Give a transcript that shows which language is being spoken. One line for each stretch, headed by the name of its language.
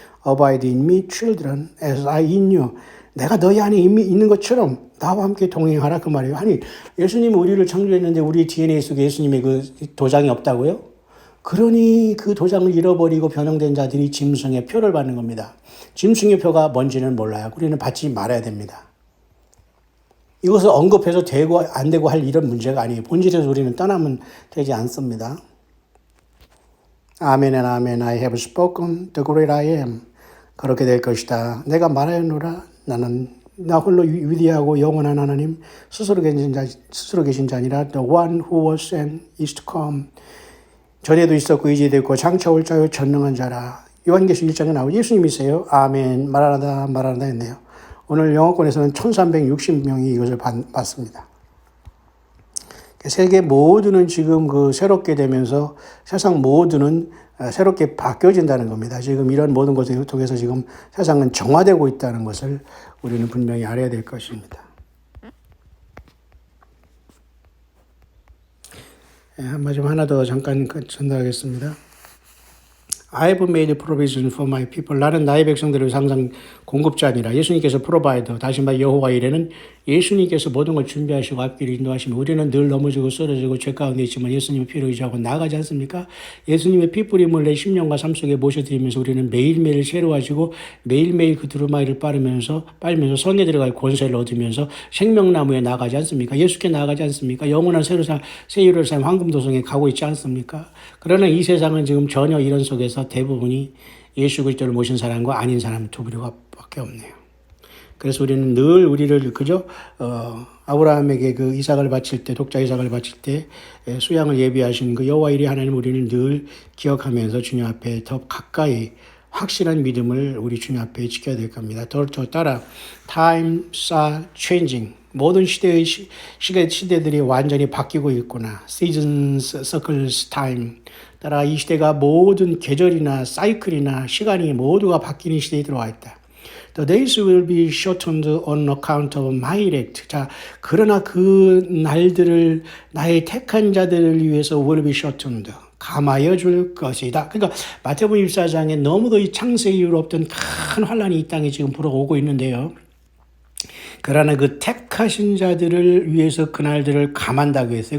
English: Abide in me, children, as I in you.
Korean: 내가 너희 안에 이미 있는 것처럼 나와 함께 동행하라. 그 말이에요. 아니 예수님이 우리를 창조했는데 우리 DNA 속에 예수님의 그 도장이 없다고요? 그러니 그 도장을 잃어버리고 변형된 자들이 짐승의 표를 받는 겁니다. 짐승의 표가 뭔지는 몰라요. 우리는 받지 말아야 됩니다. 이것을 언급해서 되고 안 되고 할 이런 문제가 아니에요. 본질에서 우리는 떠나면 되지 않습니다. 아멘 and 아멘.
English: I have spoken the great I am.
Korean: 그렇게 될 것이다. 내가 말하였노라. 나는 나 홀로 위대하고 영원한 하나님 스스로 계신 자 아니라
English: the one who was and is to come.
Korean: 전에도 있었고 이제도 있고 장차 올 자요 전능한 자라. 요한계시록 1장에 나오고 예수님이세요. 아멘. 말하다 했네요. 오늘 영어권에서는 1360명이 이것을 봤습니다. 세계 모두는 지금 그 새롭게 되면서 세상 모두는 새롭게 바뀌어진다는 겁니다. 지금 이런 모든 것을 통해서 지금 세상은 정화되고 있다는 것을 우리는 분명히 알아야 될 것입니다. 마지막 하나 더 잠깐 전달하겠습니다.
English: I have made provision for my people.
Korean: 나는 나의 백성들을 항상 공급자 아니라 예수님께서 프로바이더. 다시 말해 여호와 이레는 예수님께서 모든 걸 준비하시고 앞길을 인도하시면 우리는 늘 넘어지고 쓰러지고 죄 가운데 있지만 예수님의 피로 의지하고 나아가지 않습니까? 예수님의 피 뿌림을 내 심령과 삶 속에 모셔드리면서 우리는 매일매일 새로워지고 매일매일 그 두루마리를 빨면서 성에 들어갈 권세를 얻으면서 생명나무에 나아가지 않습니까? 예수께 나아가지 않습니까? 영원한 새 예루살렘 황금도성에 가고 있지 않습니까? 그러나 이 세상은 지금 전혀 이런 속에서 대부분이 예수 그리스도를 모신 사람과 아닌 사람 두 부류밖에 없네요. 그래서 우리는 늘 우리를 그저 아브라함에게 그 이삭을 바칠 때 독자 이삭을 바칠 때 수양을 예비하신 그 여호와 이레 하나님 우리는 늘 기억하면서 주님 앞에 더 가까이 확실한 믿음을 우리 주님 앞에 지켜야 될 겁니다. 더 따라
English: times are changing.
Korean: 모든 시대들이 완전히 바뀌고 있구나.
English: Seasons, circles, time.
Korean: 따라 이 시대가 모든 계절이나 사이클이나 시간이 모두가 바뀌는 시대에 들어와 있다.
English: The days will be shortened on account of my elect.
Korean: 자, 그러나 그 날들을 나의 택한 자들을 위해서
English: will be shortened.
Korean: 감하여 줄 것이다. 그러니까 마태복음 24장에 너무도 이 창세 이후로 없던 큰 환란이 이 땅에 지금 불어오고 있는데요. 그러나 그 택하신 자들을 위해서 그날들을 감한다고 했어요.